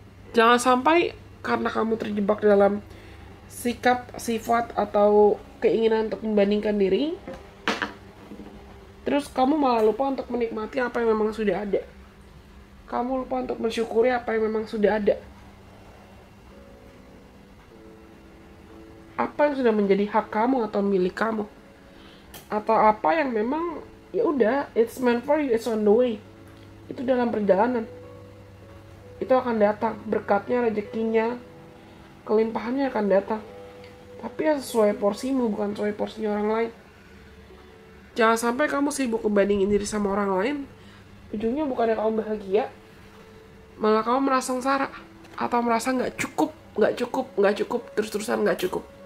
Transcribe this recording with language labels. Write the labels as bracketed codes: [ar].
[id] Jangan sampai karena kamu terjebak dalam sikap, sifat, atau keinginan untuk membandingkan diri, terus kamu malah lupa untuk menikmati apa yang memang sudah ada. Kamu lupa untuk mensyukuri apa yang memang sudah ada. Apa yang sudah menjadi hak kamu atau milik kamu. Atau apa yang memang ya udah, [en] it's meant for you, it's on the way. [id] Itu dalam perjalanan. Itu akan datang, berkatnya, rezekinya, kelimpahannya akan datang. Tapi ya sesuai porsimu, bukan sesuai porsinya orang lain. Jangan sampai kamu sibuk ngebandingin diri sama orang lain, ujungnya bukannya kamu bahagia, malah kamu merasa sengsara atau merasa nggak cukup, terus-terusan nggak cukup.